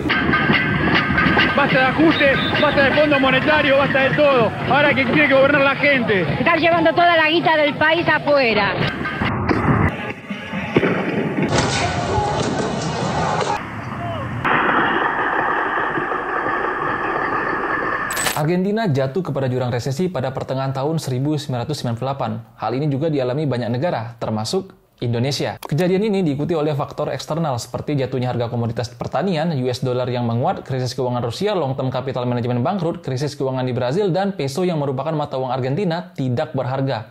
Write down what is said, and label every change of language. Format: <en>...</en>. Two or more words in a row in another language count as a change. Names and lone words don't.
<es>Basta de ajuste, basta de fondo monetario, basta de todo. Ahora que tiene que gobernar la gente. Están llevando toda la guita del país afuera.</es> <id>Argentina jatuh kepada jurang resesi pada pertengahan tahun 1998. Hal ini juga dialami banyak negara, termasuk Indonesia. Kejadian ini diikuti oleh faktor eksternal seperti jatuhnya harga komoditas pertanian,</id> <en>US dollar</en> <id>yang menguat, krisis keuangan Rusia, long-term capital management bangkrut, krisis keuangan di Brazil, dan peso yang merupakan mata uang Argentina tidak berharga.</id>